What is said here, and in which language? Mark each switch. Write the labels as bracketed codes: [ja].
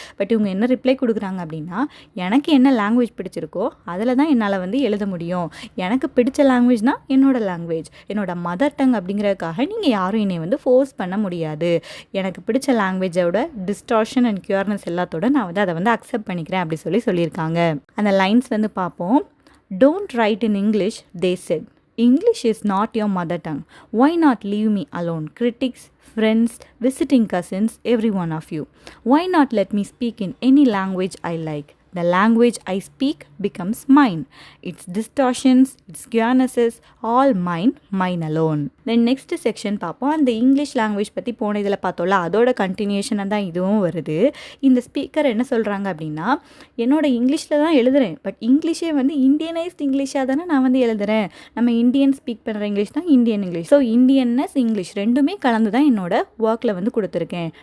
[ta] But இவங்க என்ன reply கொடுக்குறாங்க அப்படின்னா, எனக்கு என்ன லாங்குவேஜ் பிடிச்சிருக்கோ அதில் தான் என்னால் வந்து எழுத முடியும். எனக்கு பிடிச்ச லாங்குவேஜ்னா என்னோட லாங்குவேஜ், என்னோட மதர் டங் அப்படிங்கிறதுக்காக நீங்கள் யாரும் என்னை வந்து ஃபோர்ஸ் பண்ண முடியாது. எனக்கு பிடிச்ச லாங்குவேஜோட டிஸ்டார்ஷன் அண்ட் க்யூர்னஸ் எல்லாத்தோட நான் வந்து அதை வந்து அக்செப்ட் பண்ணிக்கிறேன் அப்படி சொல்லியிருக்காங்க. அந்த லைன்ஸ் வந்து பார்ப்போம். [en] Don't write in English, they said. English is not your mother tongue. Why not leave me alone? Critics, friends, visiting cousins, every one of you. Why not let me speak in any language I like? The language I speak becomes mine. Its distortions, its queernesses, all mine, mine alone. [ta] Then next section பார்ப்போம். அந்த English language பற்றி போன இதில் பார்த்தோம்ல, அதோட கண்டினியூஷனாக தான் இதுவும் வருது. இந்த ஸ்பீக்கர் என்ன சொல்கிறாங்க அப்படின்னா, என்னோட இங்கிலீஷில் தான் எழுதுகிறேன், பட் இங்கிலீஷே வந்து இந்தியனைஸ்ட் இங்கிலீஷாக தானே நான் வந்து எழுதுகிறேன். நம்ம இந்தியன் ஸ்பீக் பண்ணுற இங்கிலீஷ் தான் இந்தியன் இங்கிலீஷ். ஸோ இந்தியன்னஸ் இங்கிலீஷ் ரெண்டுமே கலந்து தான் என்னோட ஒர்க்கில் வந்து கொடுத்துருக்கேன்.